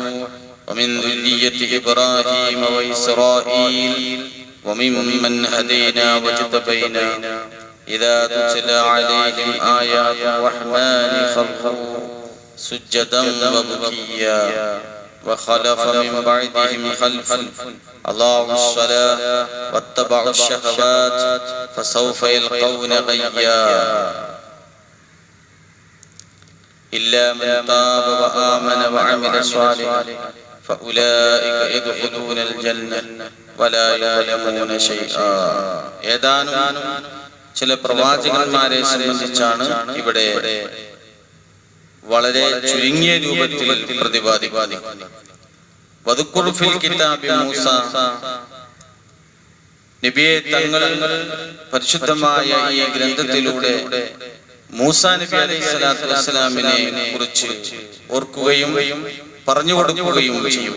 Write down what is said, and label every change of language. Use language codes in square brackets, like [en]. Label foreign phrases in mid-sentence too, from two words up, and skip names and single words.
[ar] ومن ذرية إبراهيم وإسرائيل وممن هدينا واجتبينا إذا تتلى عليهم آيات الرحمن خروا سجدا وبكيا وخلف من بعدهم خلف أضاعوا الصلاة واتبعوا الشهوات فسوف يلقون غيا إلا من تاب وآمن وعمل صالحا فأولئك يدخلون الجنة ولا يظلمون شيئا. [ml] ഏതാനും ചില പ്രവാചകന്മാരെ സംബന്ധിച്ചാണ് ഇവിടെ വളരെ ചുരുങ്ങിയ രൂപത്തിൽ പ്രതിപാദിക്കുന്നത്. [ar] واذكر في الكتاب موسى, [ml] നബിയെ തങ്ങൾ പരിശുദ്ധമായ ഈ ഗ്രന്ഥത്തിലൂടെ മൂസാ നബി [ar] عليه الصلاة والسلام [ml] കുറിച്ച് ഓർക്കുകയും പറഞ്ഞു കൊടുക്കുകയും ചെയ്യുക.